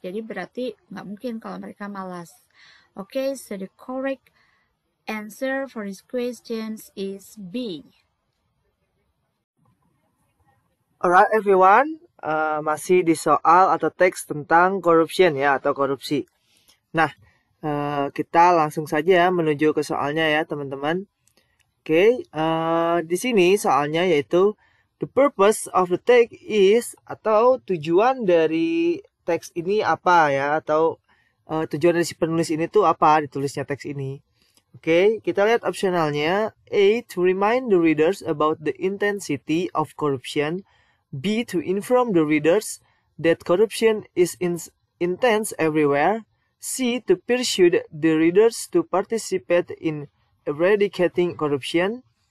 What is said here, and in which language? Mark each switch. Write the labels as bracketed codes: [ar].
[id] Jadi berarti nggak mungkin kalau mereka malas. [en] Okay, so the correct answer for these questions is B. Alright everyone, [id] masih di soal atau teks tentang corruption ya atau korupsi. Nah, kita langsung saja menuju ke soalnya ya teman-teman. Oke, di sini soalnya yaitu [en] the purpose of the text is, [id] atau tujuan dari teks ini apa ya, atau tujuan dari si penulis ini tuh apa ditulisnya teks ini. Oke, kita lihat opsionalnya. [en] A, to remind the readers about the intensity of corruption. B, to inform the readers that corruption is intense everywhere. C, to persuade the readers to participate in eradicating corruption.